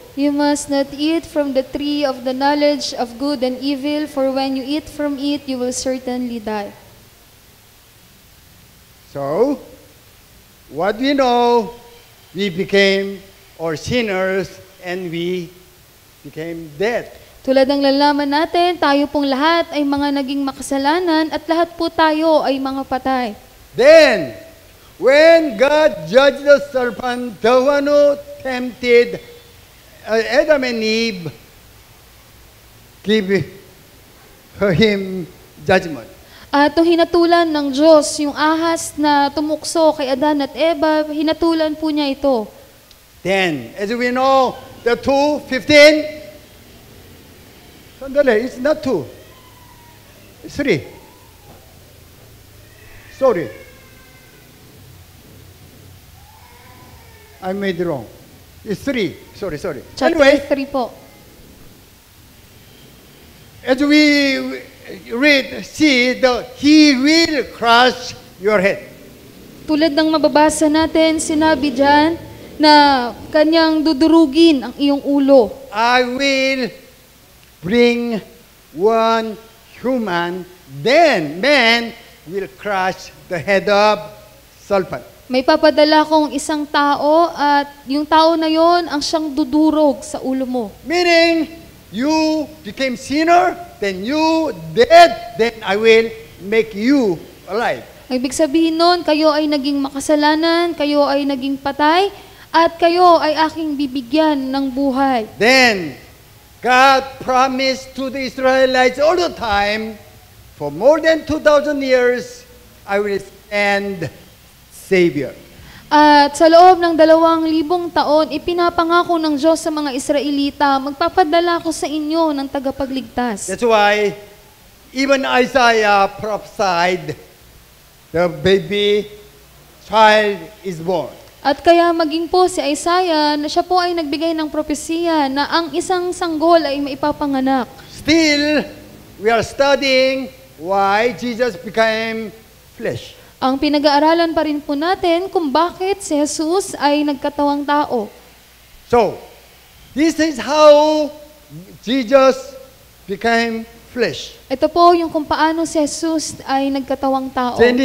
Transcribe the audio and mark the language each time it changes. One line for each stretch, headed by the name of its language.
English: You must not eat from the tree of the knowledge of good and evil, for when you eat from it, you will certainly die. So, what we know, we became or sinners and we became dead.
Filipino: Tulad ng lalaman natin, tayo pong lahat ay mga naging makasalanan at lahat po tayo ay mga patay.
English: Then, when God judged the serpent, the one who tempted Adam and Eve, give him judgment.
Filipino: At nung hinatulan ng Diyos yung ahas na tumukso kay Adan at Eva, hinatulan po niya ito.
English: Then, as we know, the 2:15,
Filipino: sandali,
English: it's not 2. It's 3. Sorry. I made it wrong. It's 3. Sorry. Chapter Anyway,
Filipino: 3 po.
English: as we read, see, he will crush your head.
Filipino: Tulad ng mababasa natin, sinabi dyan na kanyang dudurugin ang iyong ulo.
English: I will bring one human, then man will crush the head of serpent.
Filipino: May papadala kong isang tao at yung tao na yon ang siyang dudurog sa ulo mo.
English: Meaning, you became sinner, then you dead, then I will make you alive.
Filipino: Ibig sabihin nun, kayo ay naging makasalanan, kayo ay naging patay, at kayo ay aking bibigyan ng buhay.
English: Then, God promised to the Israelites all the time, for more than 2,000 years, I will send Savior.
Filipino: At sa loob ng 2,000 taon, ipinapangako ng Diyos sa mga Israelita, magpapadala ko sa inyo ng tagapagligtas.
English: That's why even Isaiah prophesied the baby child is born.
Filipino: At kaya maging po si Isaiah, na siya po ay nagbigay ng propesiya na ang isang sanggol ay maipapanganak.
English: Still, we are studying why Jesus became flesh.
Filipino: Ang pinag-aaralan pa rin po natin kung bakit si Jesus ay nagkatawang tao.
English: So, this is how Jesus became flesh.
Filipino: Ito po yung kung paano si Jesus ay nagkatawang tao.